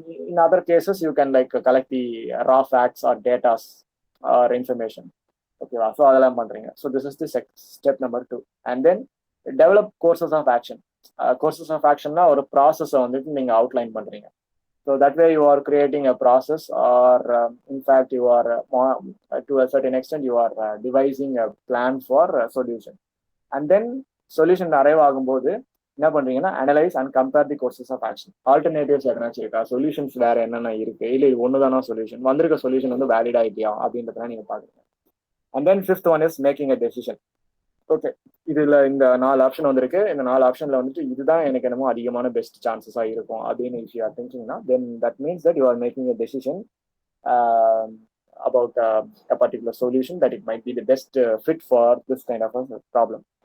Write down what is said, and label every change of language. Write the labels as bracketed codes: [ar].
[en] In other cases, you can like collect the raw facts or data or information. ஓகேவா? [ta] So அதெல்லாம் பண்றீங்க. [en] So this is the step number 2. And then develop courses of action. [ta] Courses of ஆக்ஷன்னா ஒரு ப்ராசஸை வந்துட்டு நீங்க outline பண்றீங்க. [en] So that way you are creating a process or in fact you are to a certain extent you are devising a plan for a solution. And then solution arrive [ta] ஆகும்போது என்ன பண்றீங்கன்னா, [en] Analyse and compare the courses of action. [ta] Alternatives எதனாச்சும் இருக்கா, solutions வேற என்னென்ன இருக்கு, இல்லை இது ஒண்ணுதானா சொல்யூஷன், வந்திருக்க சொல்யூஷன் வந்து வேலிட் ஆகிட்டியா அப்படின்றத நீங்க பாக்குறீங்க. [en] And then 5th one is making a decision. [ta] Okay, இதுல இந்த 4 ஆப்ஷன் வந்திருக்கு. இந்த 4 ஆப்ஷன்ல வந்துட்டு இதுதான் எனக்கு என்னமோ அதிகமான பெஸ்ட் சான்சஸா இருக்கும் அப்படின்னு [en] if you are thinking-னா, then that means that you are making a decision about a particular solution that it might be the best fit for this kind of a problem.